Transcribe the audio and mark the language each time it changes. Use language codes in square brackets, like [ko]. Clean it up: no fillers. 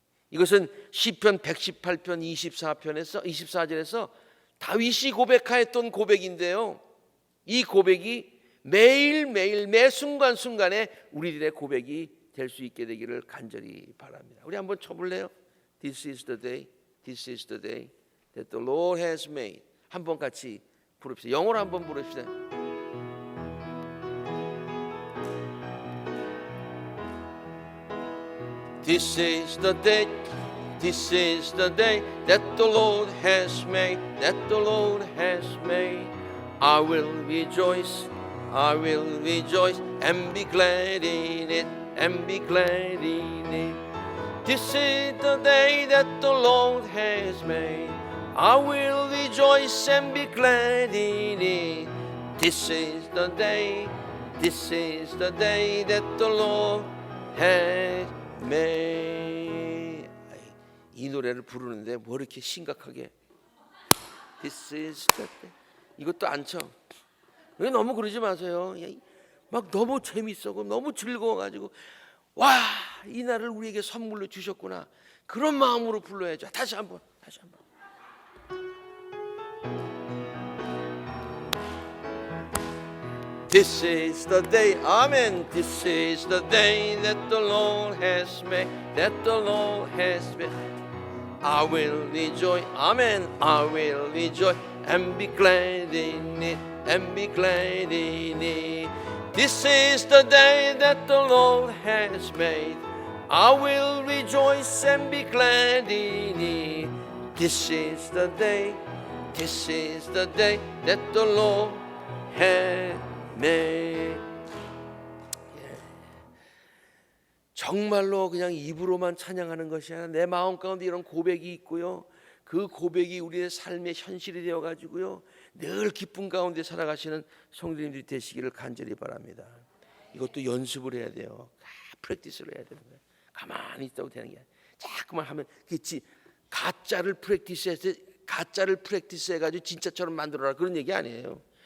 [ko] 이것은 시편 118편 24절에서 다윗이 고백하였던 고백인데요. 이 고백이 매일매일 매 순간순간에 우리들의 고백이 될 수 있게 되기를 간절히 바랍니다. 우리 한번 쳐볼래요? [en] This is the day, this is the day that the Lord has made. [ko] 한번 같이 부릅시다. 영어로 한번 부릅시다. [en] This is the day, this is the day that the Lord has made, that the Lord has made. I will rejoice, I will rejoice and be glad in it, and be glad in it. This is the day that the Lord has made. I will rejoice and be glad in it. This is the day, this is the day that the Lord has made. [ko] 이 노래를 부르는데 뭐 이렇게 심각하게 [en] This is the day. [ko] 이것도 안 쳐. 너무 그러지 마세요. 막 너무 재밌어, 너무 즐거워가지고 와, 이 날을 우리에게 선물로 주셨구나. 그런 마음으로 불러야죠. 다시 한번. [en] This is the day, amen. This is the day that the Lord has made, that the Lord has made. I will rejoice, amen. I will rejoice and be glad in it, and be glad in it. This is the day that the Lord has made. I will rejoice and be glad in it. This is the day, this is the day that the Lord has made. [ko] 정말로 그냥 입으로만 찬양하는 것이 아니라 내 마음 가운데 이런 고백이 있고요. 그 고백이 우리의 삶의 현실이 되어 가지고요. 늘 기쁨 가운데 살아가시는 성도님들이 되시기를 간절히 바랍니다. 이것도 연습을 해야 돼요. 프랙티스를 해야 되는 거예요. 가만히 있다고 되는 게 아니라 자꾸만 하면 그치, 가짜를 프랙티스해 가지고 진짜처럼 만들어라 그런 얘기 아니에요.